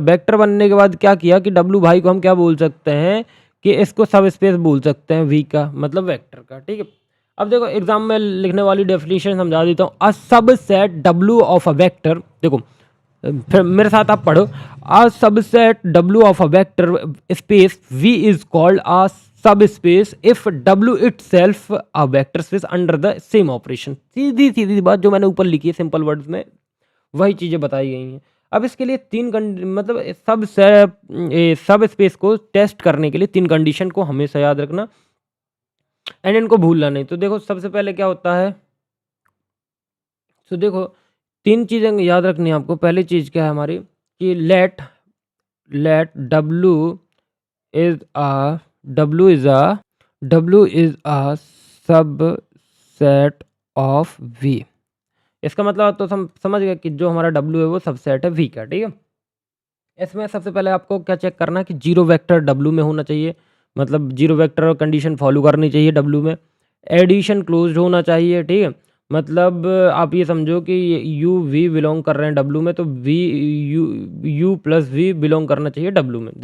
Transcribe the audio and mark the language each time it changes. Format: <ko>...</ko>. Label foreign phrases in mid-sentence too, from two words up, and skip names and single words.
<hi>वेक्टर बनने के बाद क्या किया कि डब्लू भाई को हम क्या बोल सकते हैं कि इसको</hi> <en>sub space</en> <hi>बोल सकते हैं वी का, मतलब वेक्टर का, ठीक है। अब देखो एग्जाम में लिखने वाली डेफिनेशन समझा देता हूँ।</hi> <en>a subset W of a vector,</en> <hi>देखो फिर मेरे साथ आप पढ़ो।</hi> <en>a subset W of a vector space V is called a subspace if W itself a vector space under the same operation.</en> <hi>सीधी सीधी बात जो मैंने ऊपर लिखी है</hi> <en>simple words</en> <hi>में, वही चीज़ें बताई गई हैं। अब इसके लिए मतलब</hi> <en>sub space</en> <hi>को टेस्ट करने के लिए 3 कंडीशन को हमेशा याद रखना एंड इनको भूलना नहीं। तो देखो सबसे पहले क्या होता है, तो देखो 3 चीज़ें याद रखनी है आपको। पहली चीज़ क्या है हमारी कि</hi> <en>let a w is a w is a subset of v.</en> <hi>इसका मतलब तो समझ गए कि जो हमारा w है वो सबसेट है v का, ठीक है। इसमें सबसे पहले आपको क्या चेक करना है कि</hi> <en>zero vector</en> <hi>w में होना चाहिए, मतलब</hi> <en>zero vector condition follow</en> <hi>करनी चाहिए w में।</hi> <en>addition closed</en> <hi>होना चाहिए, ठीक है। मतलब आप ये समझो कि</hi> <en>u v belong</en> <hi>कर रहे हैं w में, तो</hi> <en>v u plus v belong</en> <hi>करना चाहिए w में।</hi>